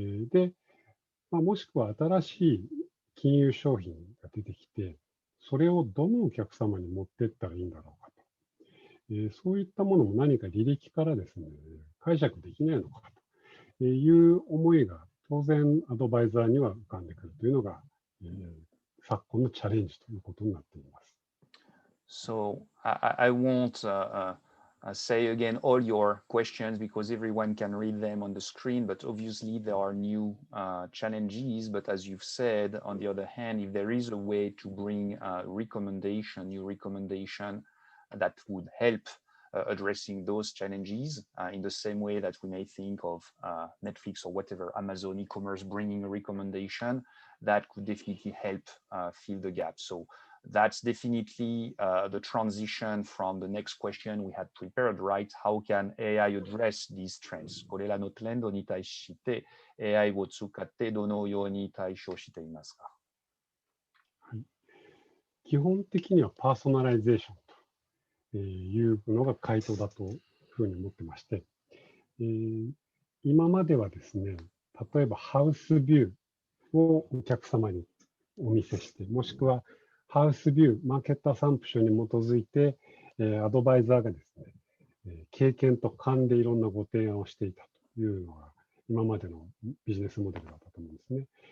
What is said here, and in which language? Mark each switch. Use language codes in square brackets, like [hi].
[ja] で、もしくは新しい金融商品が出てきて、それをどのお客様に持っていったらいいんだろうかと。そういったものも何か履歴からですね、解釈できないのかという思いが当然アドバイザーには浮かんでくるというのが、昨今のチャレンジということになっています。 [en] So I won't say again all your questions because everyone can read them on the screen, but obviously there are new challenges. But as you've said, on the other hand, if there is a way to bring new recommendation that would help addressing those challenges in the same way that we may think of Netflix or whatever, Amazon e-commerce bringing a recommendation, that could definitely help fill the gap. So that's definitely the transition from the next question we had prepared, right? How can AI address these trends? [ja] これらのトレンドに対して AI を使ってどのように対処していますか？はい、基本的にはパーソナライゼーションというのが回答だというふうに思ってまして、今まではですね、例えばハウスビューをお客様にお見せして、もしくはハウスビュー、マーケットアサンプションに基づいて、アドバイザーがですね、経験と勘でいろんなご提案をしていたというのが、今までのビジネスモデルだったと思うんですね。